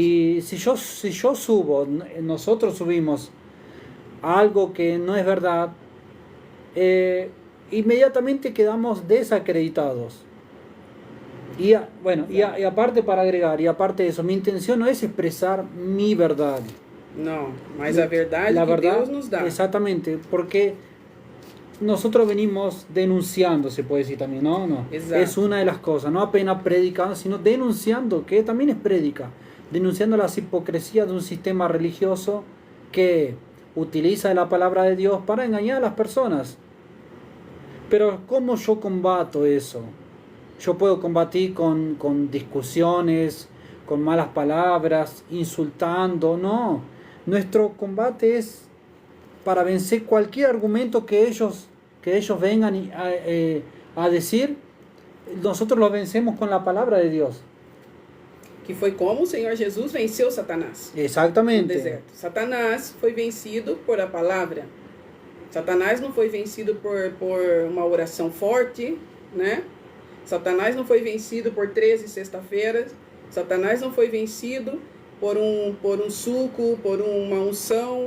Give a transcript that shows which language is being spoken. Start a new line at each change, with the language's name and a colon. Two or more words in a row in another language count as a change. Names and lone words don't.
Spanish: Y si yo subo, nosotros subimos algo que no es verdad, inmediatamente quedamos desacreditados. Y aparte, para agregar, y aparte de eso, mi intención no es expresar mi verdad.
Portuguese: Não, mas a verdade
Spanish: La que verdad,
Portuguese: Deus nos dá.
Spanish: exactamente, porque nosotros venimos denunciando, se puede decir también, ¿no? Exacto. Es una de las cosas, no apenas predicando, sino denunciando, que también es prédica, denunciando las hipocresías de un sistema religioso que utiliza la palabra de Dios para engañar a las personas. Pero ¿cómo yo combato eso? Yo puedo combatir con discusiones, con malas palabras, insultando, no. Nuestro combate es para vencer cualquier argumento que ellos vengan a decir. Nosotros lo vencemos con la palabra de Dios.
Portuguese: Que foi como o Senhor Jesus venceu Satanás no
Spanish: Exactamente.
Portuguese: deserto. Satanás foi vencido por a palavra. Satanás não foi vencido por uma oração forte, né? Satanás não foi vencido por 13 sexta-feiras. Satanás não foi vencido por um suco, por uma unção.